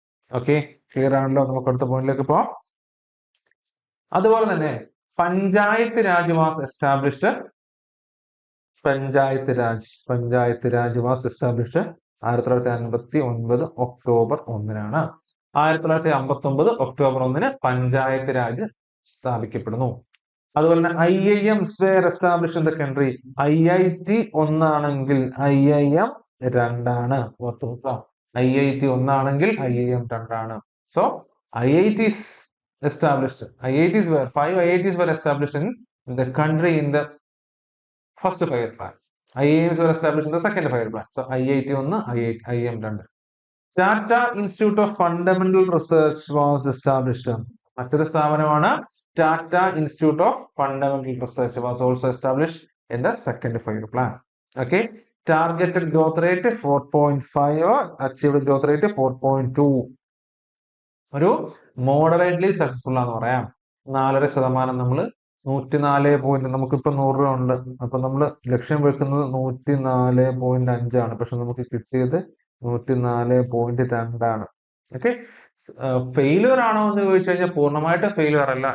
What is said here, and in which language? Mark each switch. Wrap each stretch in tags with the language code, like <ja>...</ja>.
<ml>Okay, clear ആണല്ലോ? നമുക്ക് അടുത്ത പോയിന്റിലേക്ക് പോവാം. അതുപോലെ തന്നെ</ml> <en>Panchayat raj was established. Panchayat raj was established 1959 October 1-നാണ്.</en> <ml>1959 October 1-ന് panchayat Raj സ്ഥാപിക്കപ്പെടുന്നു. അതുപോലെ തന്നെ</ml> <en>IIMs were established in the country.</en> <ml>IIT 1 ആണെങ്കിൽ IIM 2 ആണ്. ഓർത്തു വെക്കുക. IIT 1 ആണെങ്കിൽ IIM 2 ആണ്.</ml> <en>So IITs established. 5 IITs were established in the country in the first 5-year plan. IIMs were established in the second 5-year plan. So IIT 1, IIM 2. Tata Institute of Fundamental Research was established.</en> <ml>മറ്റൊരു സ്ഥാപനമാണ്</ml> <en>Tata Institute of Fundamental Research was also established in the second 5-year plan. Okay, targeted growth rate 4.5, achieved growth rate 4.2.</en> <ml>ഒരു moderately successful ആണെന്ന് പറയാം. 4.5% നമ്മൾ 104 point, നമുക്കിപ്പോ 100 രൂപ ഉണ്ട്. അപ്പൊ നമ്മൾ ലക്ഷ്യം വെക്കുന്നത് 104.5 ആണ്. പക്ഷെ നമുക്ക് കിട്ടിയത് 104.2 ആണ്. ഓക്കെ, ഫെയിലിയർ ആണോ എന്ന് ചോദിച്ചു കഴിഞ്ഞാൽ പൂർണ്ണമായിട്ട് ഫെയിലിയർ അല്ല.</ml>